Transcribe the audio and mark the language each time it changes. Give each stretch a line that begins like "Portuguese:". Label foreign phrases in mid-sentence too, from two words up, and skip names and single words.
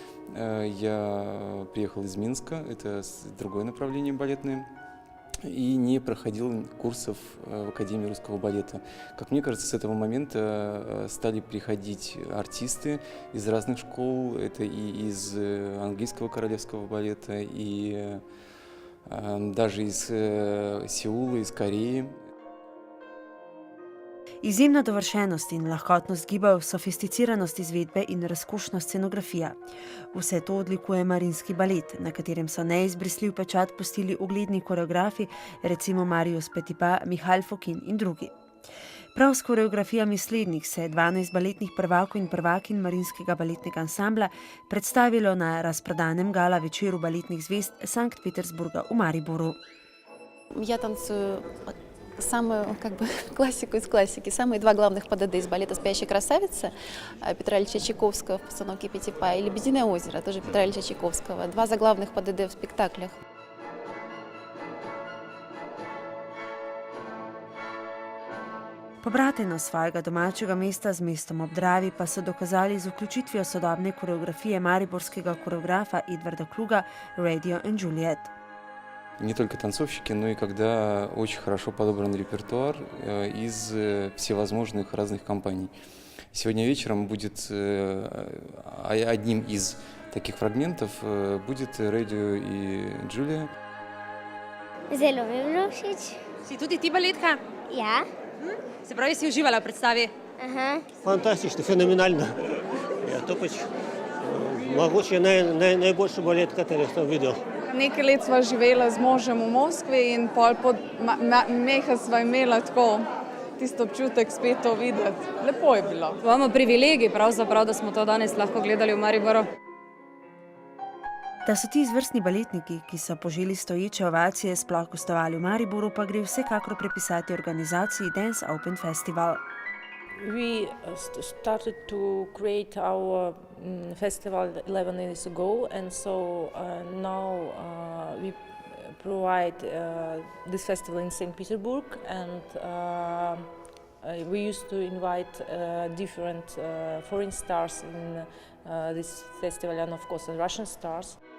Russian: Я приехал из Минска, это другое направление балетное, и не проходил курсов в Академии русского балета. Как мне кажется, с этого момента стали приходить артисты из разных школ, это и из английского королевского балета, и даже из Сеула, из Кореи.
Slovenian: Izjemna dovršenost in lahkotnost gibov, sofisticiranost izvedbe in razkošna scenografija. Vse to odlikuje Marinski balet, na katerem so neizbrisljiv pečat pustili ugledni koreografi, recimo Marius Petipa, Mihail Fokin in drugi. Prav s koreografijami slednjih se je 12 baletnih prvakov in prvakinj Marinskega baletnega ansambla predstavilo na razprodanem gala večeru baletnih zvezd Sankt-Petersburga v Mariboru.
Russian: Я танцую самую классику из классики. Самые два главных ПДД из балета «Спящая красавица» Петра Ильича Чайковского в постановке Петипа и «Лебединое озеро» тоже Петра Ильича Чайковского. Два заглавных ПДД в спектаклях.
Slovenian: Pobratenost svojega domačega mesta z mestom ob Dravi pa so dokazali z vključitvijo sodobne koreografije mariborskega koreografa Edvarda Kluga Radio and Juliet.
Russian: Не только танцовщики, но и когда очень хорошо подобран репертуар из всевозможных разных компаний. Сегодня вечером будет одним из таких фрагментов будет Radio и Julia.
Slovenian: Zelo mi je bilo všeč. Si tudi ti baletka? Ja. Se pravi, si uživala v predstavi? Aha. fantastično, fenomenalno. To pač mogoče najboljši balet, kateri sem videl. Nekaj let sva živela z možem v Moskvi in pol pod meha sva imela tako tisto občutek spet to videti. Lepo je bilo. Imamo privilegij pravzaprav, da smo to danes lahko gledali v Mariboru. Da so ti izvrstni baletniki, ki so poželi stoječe ovacije, sploh gostovali v Mariboru, pa gre vsekakor prepisati organizaciji Dance Open Festival.
English: We started to create our festival 11 years ago, and so now we provide this festival in St. Petersburg, and we used to invite different foreign stars in this festival, and of course Russian stars.